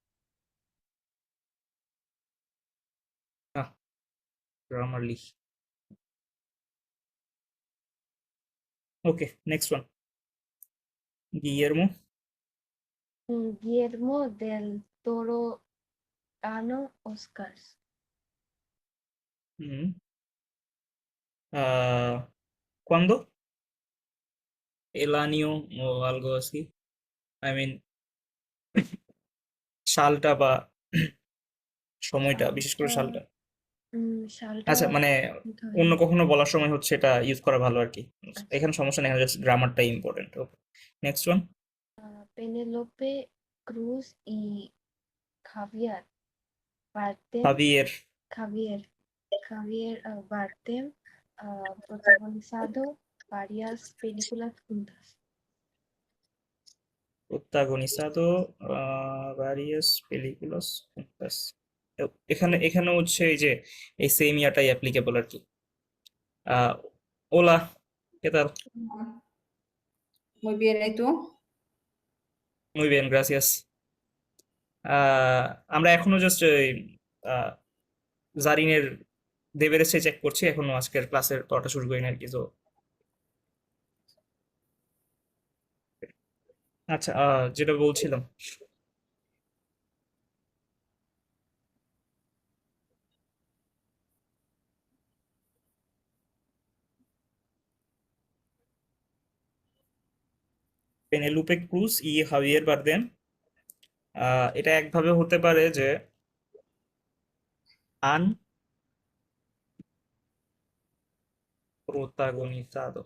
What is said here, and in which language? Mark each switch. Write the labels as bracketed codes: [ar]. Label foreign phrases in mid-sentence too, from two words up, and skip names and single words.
[bn] আহ, গ্রামারলি। ওকে, [en] next one. [bn] গিয়েরমো। [es] Guillermo del Toro Ano Oscars. হুম, ¿cuándo? El año o algo así, [en] I mean [bn] সালটা বা সময়টা, বিশেষ করে সালটা সালটা। সালটা আচ্ছা, মানে বলতে অন্য হয়নি। কখনো বলার সময় হচ্ছে এটা ইউজ করা ভালো আর কি। আচ্ছা। এখানে সমস্যা নেই, জাস্ট গ্রামারটাই ইম্পর্টেন্ট। ওকে, [en] next one. [es] Penélope Cruz y Javier Bardem, হাবিয়ের। Javier, Bardem, protagonizado varias películas juntas. protagonizado varias películas juntas। এখানে এখানে হচ্ছে এই যে এই সেম ইয়াটাই অ্যাপ্লিকেবল আর কি। ওলা, ¿qué tal? Muy bien, ¿y tú? Muy bien, gracias। [bn] আমরা এখনো জাস্ট জারিনের দেবেরেসে চেক করছি, এখনো আজকের ক্লাসের পড়াটা শুরু করিনি আর কি। তো আচ্ছা, যেটা বলছিলাম, পেনেলুপে ক্রুজ ই হাভিয়ের বারদেম, এটা একভাবে হতে পারে যে [es] han protagonizado.